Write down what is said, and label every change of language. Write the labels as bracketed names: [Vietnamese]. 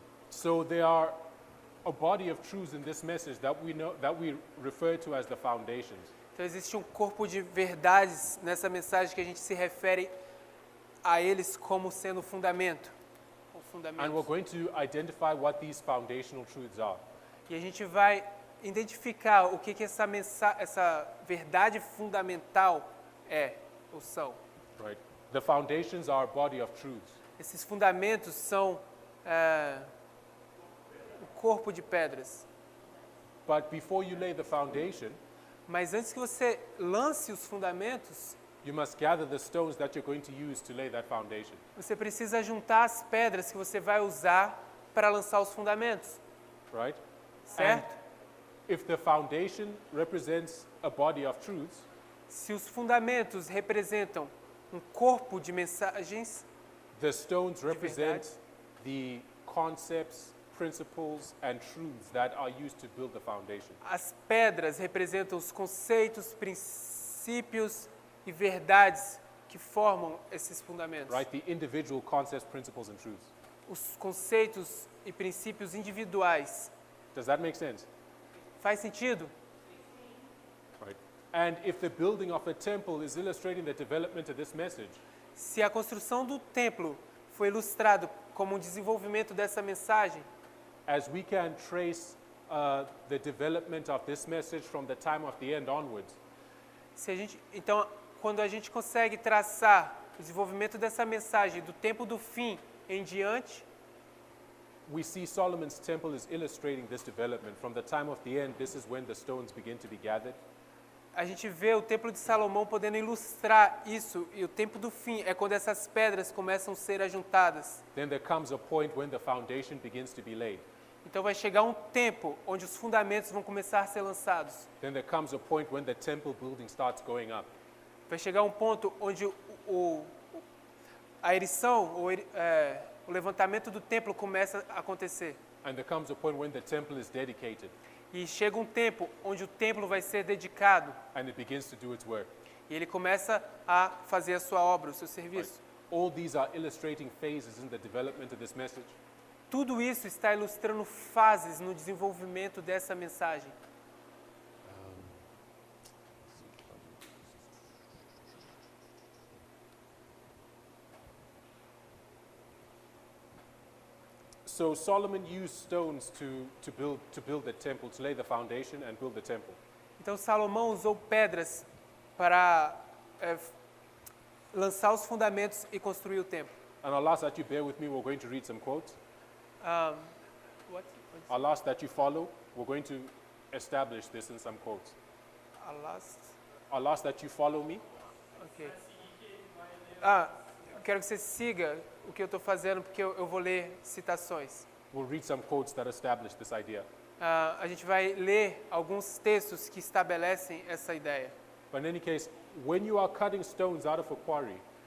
[English] So there are a body of truths in this message that we refer to as the foundations. [Portuguese] Então existe um corpo de verdades nessa mensagem que a gente se refere a eles como sendo o fundamento. O fundamento. [English] And we're going to identify what these foundational truths are. [Portuguese] E a gente vai identificar o que essa verdade fundamental é ou são. [English] Right? The foundations are a body of truths. [Portuguese] Esses fundamentos são o corpo de pedras. [English] But before you lay the foundation, [Portuguese] Mas antes que você lance os fundamentos, [English] you must gather the stones that you're going to use to lay that foundation. [Portuguese] você precisa juntar as pedras que você vai usar para lançar os fundamentos, [English] Right? [Portuguese] certo? [English] If the foundation represents a body of truths, [Portuguese] Se os fundamentos representam um corpo de mensagens, [English] the stones represent [Portuguese] verdade. [English] the concepts, principles, and truths that are used to build the foundation. [Portuguese] as pedras representam os conceitos, princípios e verdades que formam esses fundamentos. [English] right? The individual concepts, principles, and truths. [Portuguese] Os conceitos e princípios individuais. [English] Does that make sense? [Portuguese] Faz sentido? [English] Right. And if the building of a temple is illustrating the development of this message, [Portuguese] Se a construção do templo foi ilustrado como um desenvolvimento dessa mensagem, [English] as we can trace the development of this message from the time of the end onwards, [Portuguese] então, quando a gente consegue traçar o desenvolvimento dessa mensagem do tempo do fim em diante, [English] we see Solomon's temple is illustrating this development. From the time of the end, this is when the stones begin to be gathered. [Portuguese] a gente vê o templo de Salomão podendo ilustrar isso, e o tempo do fim é quando essas pedras começam a ser ajuntadas. [English] Then there comes a point when the foundation begins to be laid. [Portuguese] Então vai chegar um tempo onde os fundamentos vão começar a ser lançados. [English] Then there comes a point when the temple building starts going up. [Portuguese] Vai chegar um ponto onde a erição, o levantamento do templo começa a acontecer. [English] And there comes a point when the temple is dedicated [Portuguese] E chega um tempo onde o templo vai ser dedicado [English] and it begins to do its work. [Portuguese] e ele começa a fazer a sua obra, o seu serviço. [English] All these are illustrating phases in the development of this message. [Portuguese] Tudo isso está ilustrando fases no desenvolvimento dessa mensagem. [English] So Solomon used stones to build the temple, to lay the foundation and build the temple. [Portuguese] Então Salomão usou pedras para lançar os fundamentos e construir o templo. [English] And I'll ask that you bear with me. We're going to read some quotes. What? I'll ask that you follow. We're going to establish this in some quotes. I'll ask that you follow me. Ok. [Portuguese] Eu quero que você siga o que eu estou fazendo, porque eu vou ler citações. [English] We'll read some quotes that establish this idea. [Portuguese] A gente vai ler alguns textos que estabelecem essa ideia. [English] But in any case, when you are cutting stones out of a quarry,